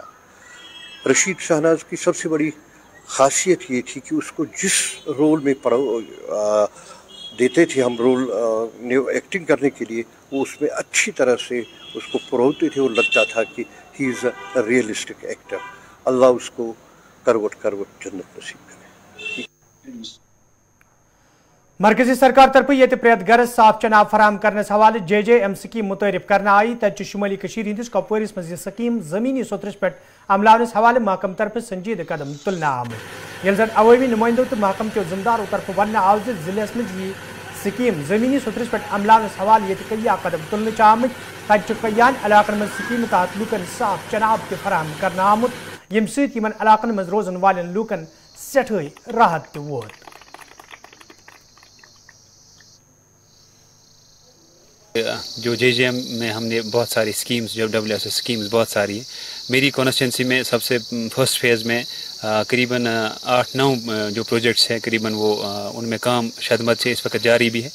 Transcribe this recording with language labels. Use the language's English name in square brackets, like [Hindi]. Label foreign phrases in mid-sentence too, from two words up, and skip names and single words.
[Hindi] रशीद शहनाज की सबसे बड़ी खासियत ये थी कि उसको जिस रोल में देते थे हम रोल एक्टिंग करने के लिए, वो उसमें अच्छी तरह से उसको परोते थे और लगता था कि [English] he is a realistic actor. [Hindi] अल्लाह उसको करवट करवट जन्नत नसीब करे। [Kashmiri] मरकजी सरकार तरफ ये प्रेत गरस साफ चनाब फराम करने हवाले JJM स्कीम मुतारिफ करना आई। तब शुमाली हंदिस कपवारिस मज स्कीम जमीनी सतरस पे अमलावनस हवाले महकम तरफ संजीद कदम तुलना आमुत। ये जन अवामी नुमाइंदों तो महकम के जिम्मेदारों तरफ वन आव जिले में यह स्कीम जमीनी सतरस पे अमलावनस हवाले ये कई कदम तुलने आमुत। तब कयान इलाकन मज स्कीम तहत लूकन साफ चनाब के फराम करना आमुत, यम सतन इलाकन मज रोजन वालन लूकन सठे राहत वोत। [Hindi] जो JJM में हमने बहुत सारी स्कीम्स, जो WSS स्कीम्स बहुत सारी हैं। मेरी कॉन्स्टिट्यूंसी में सबसे [English] first phase [Hindi] में करीबन 8-9 जो प्रोजेक्ट्स हैं, करीबन वो उनमें काम शदमत से इस वक्त जारी भी है।